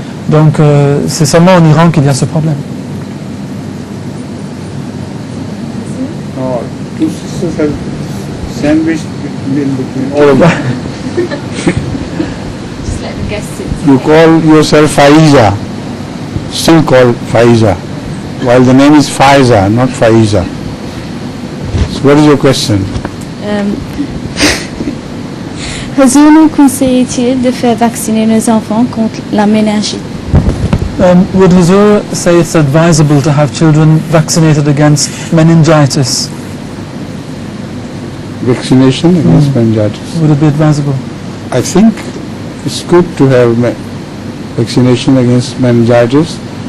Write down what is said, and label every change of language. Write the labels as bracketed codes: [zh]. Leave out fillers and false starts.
[fr] Donc c'est seulement en Iran qu'il y a ce problème. [en] Oh, two sisters have sandwiched in between all of them. Just let the guests sit. You call yourself Faiza, still called Faiza, while the name is Faiza, not Faiza. So what is your question? [fr] Huzour nous conseille-t-il de faire vacciner nos enfants contre la méningite? [en] Would Huzour say it's advisable to have children vaccinated against meningitis? Vaccination against meningitis. Would it be advisable? I think it's good to have vaccination against meningitis.